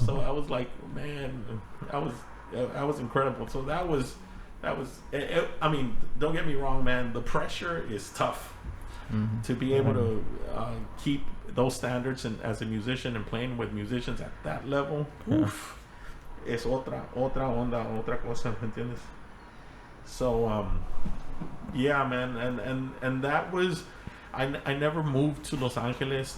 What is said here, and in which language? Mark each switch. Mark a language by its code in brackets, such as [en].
[en] So I was like, man, I was incredible. So that was I mean, don't get me wrong, man, the pressure is tough to be able to keep those standards, and as a musician and playing with musicians at that level. [es] Oof, es otra onda, otra cosa, ¿me entiendes? [en] So yeah, man, and that was, I never moved to Los Angeles.